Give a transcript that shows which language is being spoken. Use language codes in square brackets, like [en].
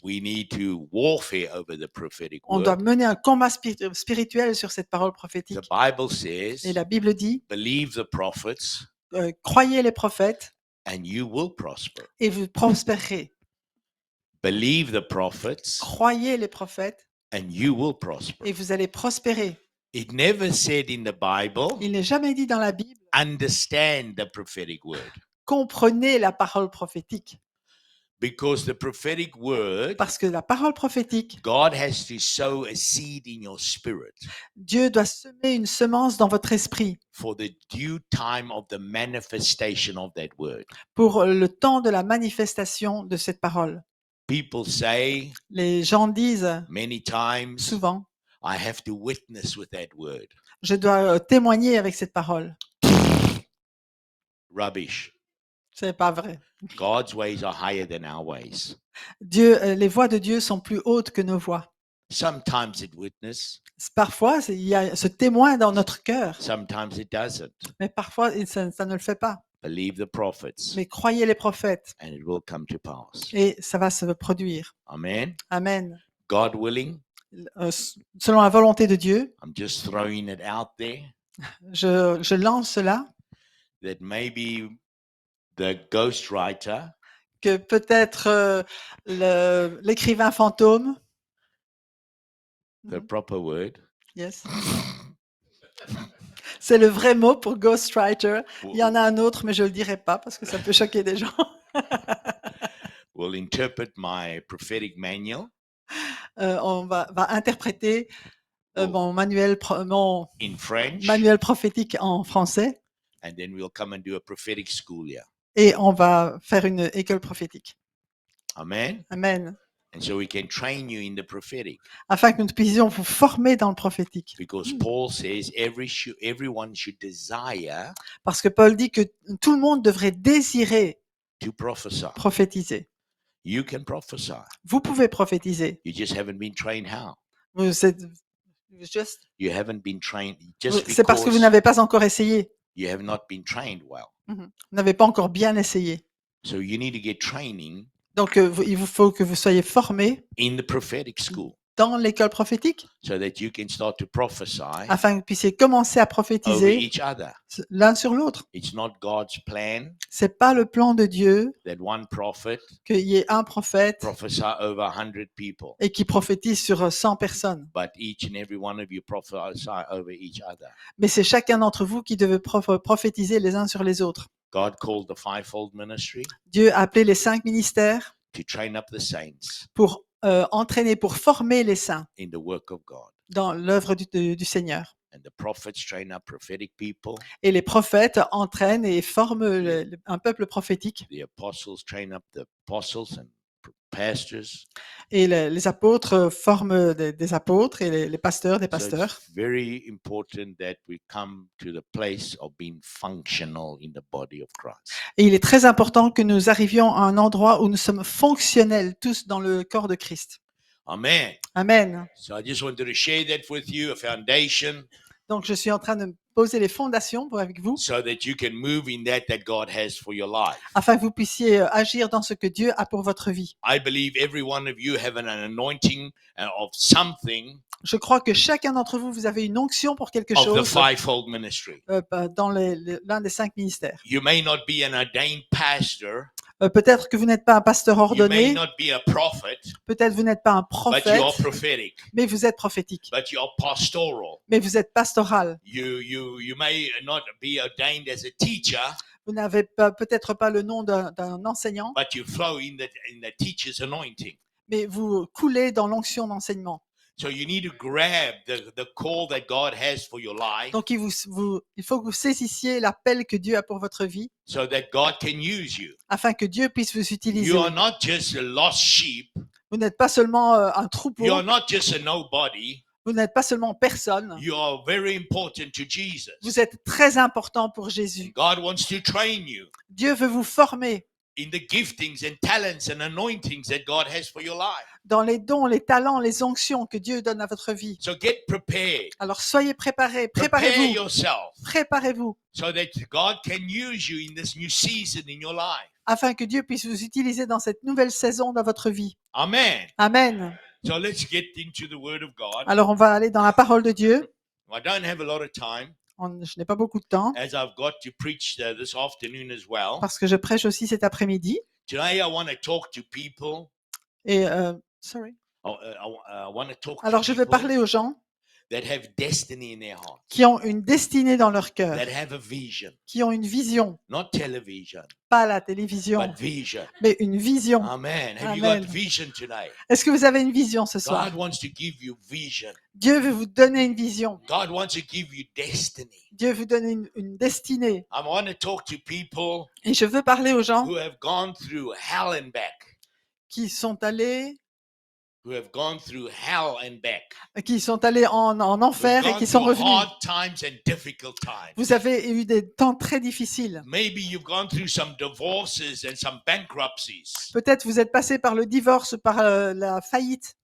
[en] We need to warfare over the prophetic [fr] On doit [en] word. [fr] mener un combat spirituel sur cette parole [en] The [fr] prophétique. [en] Bible [fr] Et [en] says, [fr] la Bible dit, [en] believe the prophets [fr] croyez les prophètes [en] and you will prosper. [fr] et vous prospérerez. [en] Believe the prophets [fr] Croyez les prophètes [en] and you will prosper. [fr] et vous allez prospérer. [en] It never said in the Bible, [fr] Il n'est jamais dit dans la Bible, [en] understand the prophetic word. [fr] comprenez la parole prophétique. [en] Because the prophetic word, [fr] Parce que la parole prophétique, [en] God has to sow a seed in your spirit [fr] Dieu doit semer une semence dans votre esprit [en] for the due time of the manifestation of that word. [fr] pour le temps de la manifestation de cette parole. [en] People say [fr] Les gens disent [en] many times, [fr] souvent, [en] I have to witness with that word. [fr] je dois témoigner avec cette parole. [en] Rubbish. [fr] C'est pas vrai. [en] God's ways are higher than our ways. [fr] Les voies de Dieu sont plus hautes que nos voies. [en] Sometimes it witness, [fr] Parfois, il y a ce témoin dans notre cœur, [en] sometimes it doesn't. [fr] mais parfois, ça ne le fait pas. [en] Believe the prophets [fr] Mais croyez les prophètes [en] and it will come to pass. [fr] et ça va se produire. [en] Amen. [fr] Amen. [en] God willing, [fr] Selon la volonté de Dieu, [en] I'm just throwing it out there [fr] je lance cela, [en] that maybe the ghostwriter [fr] que peut-être l'écrivain fantôme, [en] the proper word. [fr] yes, c'est le vrai mot pour ghostwriter. Il y en a un autre, mais je ne le dirai pas parce que ça peut choquer des gens. [en] Will interpret my prophetic manual [fr] va interpréter Oh. mon manuel [en] in French, [fr] manuel prophétique en français [en] and then we'll come and do a prophetic school here. [fr] et on va faire une école prophétique. [en] Amen. [fr] Amen. [en] And so we can train you in the prophetic, [fr] Afin que nous puissions vous former dans le prophétique. [en] because Paul says everyone should desire [fr] Parce que Paul dit que tout le monde devrait désirer [en] to prophesy. [fr] prophétiser. [en] You can prophesy. [fr] Vous pouvez prophétiser. [en] You just haven't been trained how. [fr] Vous êtes juste, [en] You haven't been trained just [fr] c'est parce que vous [en] because [fr] n'avez pas encore essayé. [en] you have not been trained well. [fr] Vous n'avez pas encore bien essayé. [en] So you need to get training [fr] Donc, il vous faut que vous soyez formés [en] in the prophetic school [fr] dans l'école prophétique [en] so that you can start to prophesy [fr] afin que vous puissiez commencer à [en] over [fr] prophétiser [en] each other. [fr] l'un sur l'autre. [en] It's not God's plan [fr] C'est pas le plan de Dieu [en] that one prophet [fr] qu'il y ait un prophète [en] prophesy over 100 people, [fr] et qui prophétise sur 100 personnes. [en] but each and every one of you prophesy over each other. [fr] Mais c'est chacun d'entre vous qui devez prophétiser les uns sur les autres. [en] God called the fivefold ministry [fr] Dieu a appelé les 5 ministères [en] to train up the saints [fr] pour entraîner, pour former les saints [en] in the work of God. [fr] dans l'œuvre du Seigneur. [en] And the prophets train up prophetic people. [fr] Et les prophètes entraînent et forment un peuple prophétique. [en] The apostles train up the apostles and pastors. [fr] Et les apôtres forment des apôtres et les pasteurs des [en] So [fr] pasteurs. [en] it's very important that we come to the place of being functional in the body of Christ. [fr] Et il est très important que nous arrivions à un endroit où nous sommes fonctionnels tous dans le corps de Christ. [en] Amen. [fr] Amen. [en] So I just wanted to share that with you, a foundation, [fr] Donc, je suis en train de poser les fondations avec vous [en] so that you can move in that God has for your life. [fr] afin que vous puissiez agir dans ce que Dieu a pour votre vie. [en] I believe every one of you have an anointing of something [fr] Je crois que chacun d'entre vous, vous avez une onction pour quelque [en] of the [fr] chose [en] fivefold ministry. [fr] dans l'un des 5 ministères. [en] You may not be an ordained pastor. [fr] Peut-être que vous n'êtes pas un pasteur [en] You may [fr] ordonné, [en] not be a prophet, [fr] peut-être vous n'êtes pas un [en] but [fr] prophète, [en] you are prophetic, [fr] mais vous êtes prophétique, [en] but you are pastoral. [fr] mais vous êtes pastoral. [en] You may not be ordained as a teacher, [fr] Vous n'avez peut-être pas le nom d'un enseignant, [en] but you flow in the teacher's anointing. [fr] mais vous coulez dans l'onction d'enseignement. [en] So you need to grab the call that God has for your life, [fr] Donc, il faut que vous saisissiez l'appel que Dieu a pour votre vie [en] so that God can use you. [fr] afin que Dieu puisse vous utiliser. [en] You are not just a lost sheep. [fr] Vous n'êtes pas seulement un [en] You [fr] troupeau, [en] are not just a nobody. [fr] vous n'êtes pas seulement personne, [en] You are very important to Jesus. [fr] vous êtes très important pour Jésus. [en] God wants to train you [fr] Dieu veut vous former [en] in the giftings and talents and anointings that God has for your life. [fr] dans les dons, les talents, les onctions que Dieu donne à votre vie. [en] So get prepared. [fr] Alors soyez préparés, [en] Prepare [fr] préparez-vous, [en] yourself [fr] préparez-vous, [en] so that God can use you in this new season in your life. [fr] afin que Dieu puisse vous utiliser dans cette nouvelle saison dans votre vie. [en] Amen. [fr] Amen. [en] So let's get into the Word of God. [fr] Alors on va aller dans la parole de Dieu. [en] I don't have a lot of time [fr] Je n'ai pas beaucoup de temps [en] as I've got to preach this afternoon as well. [fr] parce que je prêche aussi cet après-midi. [en] Today I want to talk to people. [fr] Et sorry. [en] I want to talk [fr] Alors [en] to [fr] je vais [en] people [fr] parler aux gens [en] that have destiny in their heart, [fr] qui ont une destinée dans leur cœur, [en] that have a vision, [fr] qui ont une vision, [en] not television, [fr] pas la télévision, [en] but vision. [fr] mais une vision. [en] Amen. Have you [fr] Amen. [en] got vision today? [fr] Est-ce que vous avez une vision ce soir? [en] God wants to give you vision. [fr] Dieu veut vous donner une vision. [en] God wants to give you destiny. [fr] Dieu veut donner une destinée. [en] I want to talk to people [fr] Et je veux parler aux gens [en] who have gone through hell and back, [fr] qui sont allés [en] who have gone through hell and back, [fr] en [en] who've [fr] enfer et [en] gone [fr] qui sont [en] through [fr] revenus. [en] hard times and difficult times. [fr] Vous avez eu des temps très difficiles. [en] Maybe you've gone through some divorces and some bankruptcies, [fr] Peut-être vous êtes passé par le divorce, par la faillite,